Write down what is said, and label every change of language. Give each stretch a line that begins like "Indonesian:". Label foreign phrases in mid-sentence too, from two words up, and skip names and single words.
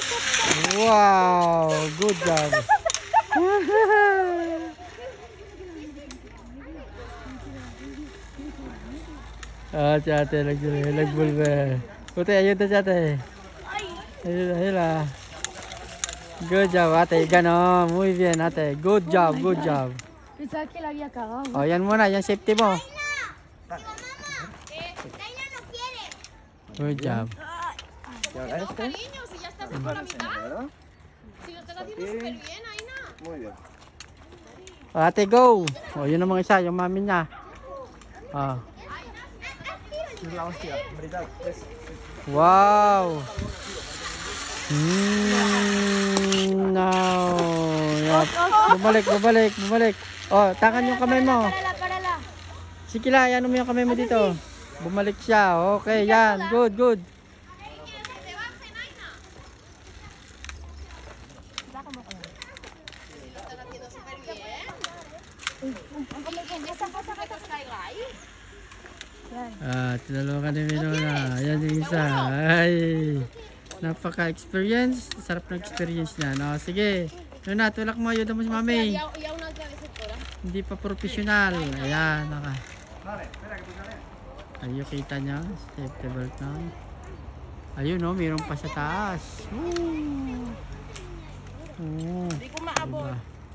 Filipino: Wow!
English: Good job!
Filipino: Ah, si ate, nagbulbe. Puti, ayun na si ate. Ayun na.
English: Good job,
Filipino: ate. Ganon.
Spanish: Muy bien,
Filipino: ate.
English: Good job, good job.
Spanish: Pensaba que la había cagado.
Filipino: O, yan muna. Yan safety mo.
Spanish: Daina no quiere.
English: Good job.
Spanish: No, cariño, si ya estás por la mitad. Si lo estás haciendo súper bien, Aina. Muy bien.
Filipino: O, ate, go. O, yun ang mga isa. Yung mami niya. O.
Spanish: Es la hostia, brutal.
English: Wow. No. Yep.
Filipino: Bumalik. Oh, takan yung kamay mo.
Spanish: Párala.
Filipino: Sige lang, ano mo yung kamay mo dito. Bumalik siya. Okay, yan. Good.
Spanish: Te bajen, Aina. Si lo estás haciendo súper bien. Que te caiga ahí.
Filipino: Tinulungan ni Minona. Ayan yung isa. Ay. Napaka-experience. Sarap na experience niya. No, sige. Minona, tulak mo. Ayuda mo si mami.
Spanish: Y a una otra vez sectora.
Filipino: Hindi pa professional. Ayan. Naka. Ayun, kita niya.
English: Safety belt
Filipino: na. Ayun, no. Mayroon pa sa taas. Ooh. Hindi ko maabot. Diba?